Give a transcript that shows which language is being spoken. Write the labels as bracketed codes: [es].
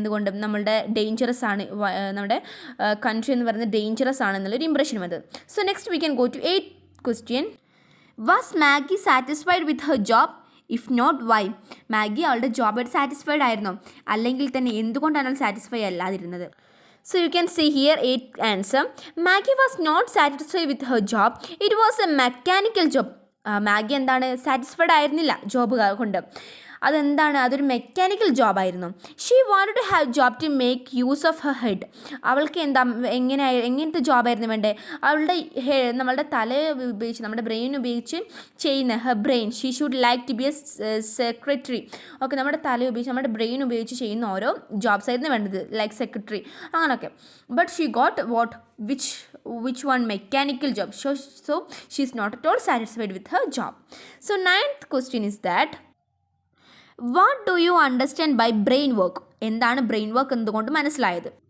[ml] എന്തുകൊണ്ടും നമ്മളുടെ ഡേഞ്ചറസ് ആണ്, നമ്മുടെ കൺട്രി എന്ന് പറയുന്നത് ഡേഞ്ചറസ് ആണെന്നുള്ളൊരു ഇംപ്രഷൻ വന്നത്. [en] So next we can go to eighth question. Was Maggie satisfied with her job? If not why? [ml] Maggi അവളുടെ ജോബായിട്ട് സാറ്റിസ്ഫൈഡ് ആയിരുന്നോ? അല്ലെങ്കിൽ തന്നെ എന്തുകൊണ്ടാണ് അവൾ satisfy അല്ലാതിരുന്നത്? [en] So you can see here 8th answer. Maggie was not satisfied with her job. It was a mechanical job. [ml] Maggi എന്താണ് satisfied ആയിരുന്നില്ല job കൊണ്ട്. അതൊരു mechanical ജോബായിരുന്നു. [en] She wanted to have job to make use of her head. [ml] അവൾക്ക് എങ്ങനത്തെ ജോബായിരുന്നു വേണ്ടേ? നമ്മളുടെ തല ഉപയോഗിച്ച്, നമ്മുടെ ബ്രെയിൻ ഉപയോഗിച്ച് ചെയ്യുന്ന her brain. [en] She should like to be a secretary. [ml] Okay, നമ്മുടെ തല ഉപയോഗിച്ച്, നമ്മുടെ ബ്രെയിൻ ഉപയോഗിച്ച് ചെയ്യുന്ന ഓരോ ജോബ്സ് ആയിരുന്നു വേണ്ടത്, ലൈക്ക് സെക്രട്ടറി അങ്ങനെയൊക്കെ. [en] But she got which one? Mechanical job. So she is not at all satisfied with her job. So ninth question is that what do you understand by brain work? [ml] എന്താണ് brain work എന്തുകൊണ്ട് മനസ്സിലായത്?